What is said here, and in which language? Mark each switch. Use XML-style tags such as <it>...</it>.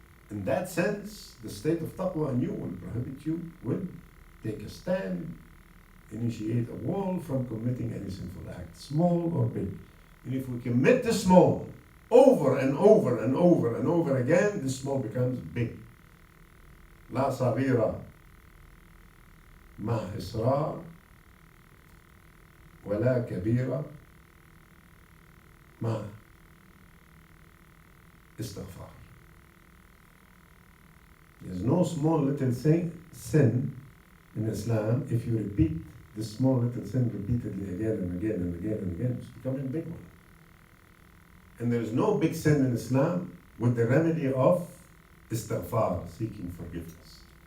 <en>In that sense, the state of taqwa in you will prohibit you, will take a stand, initiate a wall from committing any sinful act, small or big. And if we commit the small over and over and over and over again, the small becomes big.</en> <ar>لا صغيرة مع إصرار ولا كبيرة مع استغفار.</ar> <en>There's no small little sin in Islam. If you repeat the small little sin repeatedly again and again and again and again, it's becoming a big one. And there's no big sin in Islam with the remedy of istighfar, seeking forgiveness.</en>